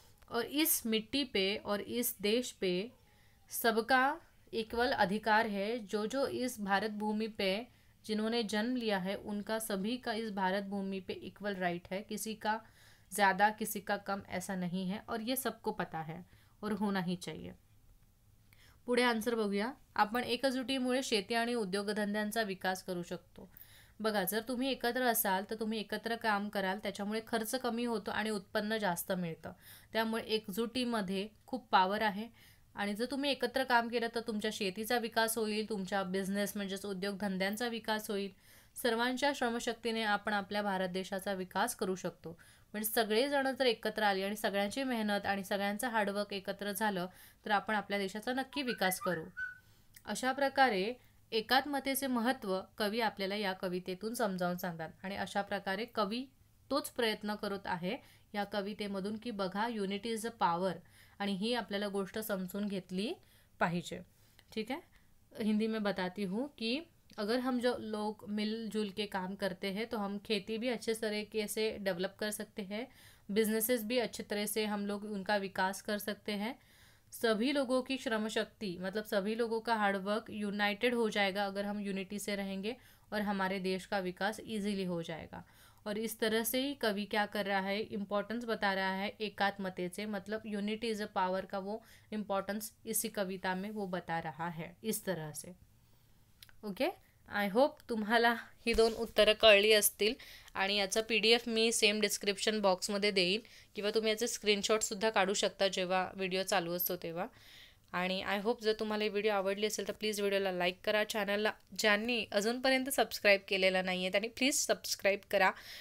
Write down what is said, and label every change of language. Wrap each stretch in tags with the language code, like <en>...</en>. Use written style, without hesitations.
<hi>और इस मिट्टी पे और इस देश पे सबका इक्वल अधिकार है. जो जो इस भारत भूमि पे जिन्होंने जन्म लिया है उनका सभी का इस भारत भूमि पे इक्वल राइट है. किसी का ज़्यादा किसी का कम ऐसा नहीं है, और ये सबको पता है और होना ही चाहिए.</hi> <mr>पुढे आन्सर बघूया. आपण एकजुटीमुळे शेती आणि उद्योगधंद्यांचा विकास करू शकतो. बघा, जर तुम्ही एकत्र असाल तर तुम्ही एकत्र काम कराल, त्याच्यामुळे खर्च कमी होतो आणि उत्पन्न जास्त मिळतं. त्यामुळे एकजुटीमध्ये खूप पॉवर आहे. आणि जर तुम्ही एकत्र काम केलं तर तुमच्या शेतीचा विकास होईल, तुमच्या बिझनेस म्हणजेच उद्योगधंद्यांचा विकास होईल. सर्वांच्या श्रमशक्तीने आपण आपल्या भारत देशाचा विकास करू शकतो. म्हणजे सगळेजण जर एकत्र आले आणि सगळ्यांची मेहनत आणि सगळ्यांचं हार्डवर्क एकत्र झालं तर आपण आपल्या देशाचा नक्की विकास करू. अशा प्रकारे एकात्मतेचे महत्त्व कवी आपल्याला या कवितेतून समजावून सांगतात. आणि अशा प्रकारे कवी तोच प्रयत्न करत आहे या कवितेमधून की बघा,</mr> <en>unity is a power,</en> <mr>आणि ही आपल्याला गोष्ट समजून घेतली पाहिजे.</mr> <hi>ठीक है. हिंदी में बताती हूँ कि अगर हम जो लोग मिलजुल के काम करते हैं तो हम खेती भी अच्छे तरीके से डेवलप कर सकते हैं, बिजनेसेस भी अच्छे तरह से हम लोग उनका विकास कर सकते हैं. सभी लोगों की श्रम शक्ति मतलब सभी लोगों का हार्डवर्क यूनाइटेड हो जाएगा अगर हम यूनिटी से रहेंगे, और हमारे देश का विकास इजीली हो जाएगा. और इस तरह से ही कवि क्या कर रहा है, इम्पोर्टेंस बता रहा है एकात्मते से, मतलब</hi> <en>unity is a power</en> <hi>का वो इम्पोर्टेंस इसी कविता में वो बता रहा है इस तरह से. ओके.</hi> <mr>आय होप तुम्हाला ही दोन उत्तरं कळली असतील. आणि याचा PDF मी सेम डिस्क्रिप्शन बॉक्समध्ये देईन, किंवा तुम्ही याचे स्क्रीनशॉटसुद्धा काढू शकता जेव्हा व्हिडिओ चालू असतो तेव्हा. आणि आय होप जर तुम्हाला ही व्हिडिओ आवडली असेल तर प्लीज व्हिडिओला लाईक करा. चॅनलला ज्यांनी अजूनपर्यंत सबस्क्राईब केलेलं नाही आहे त्यांनी प्लीज सबस्क्राईब करा.</mr>